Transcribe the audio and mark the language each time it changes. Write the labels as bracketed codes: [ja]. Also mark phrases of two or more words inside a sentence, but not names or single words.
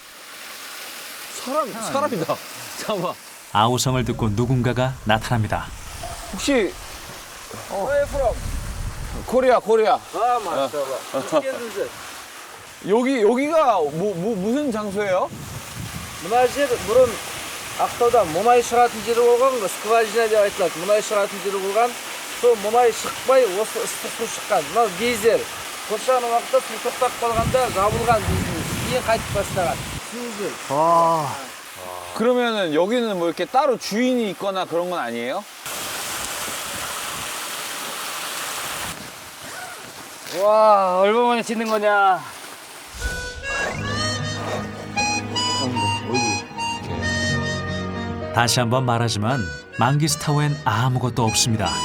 [ko] 사람이다. 잠깐만. 아우성을 듣고 누군가가 나타납니다. 혹시 코리아. 여기가 무슨 장소예요? [kk] Munajer burun Aqtauda Mumay шығатын жері болған, Скважина деп айтылады. Мумай шығатын жері болған. Сол Мумай шықпай осы ыстық су шыққан. Мынау гейзер. Қоршаған уақытта су тоқтап қалғанда жабылған дейсіз. Кейін қайтып бастаған. Гейзер. [ko] 그러면은 여기는 뭐 이렇게 따로 주인이 있거나 그런 건 아니에요? 와 얼마 만에 찍는 거냐? 다시 한번 말하지만 망기스타우엔 아무것도 없습니다.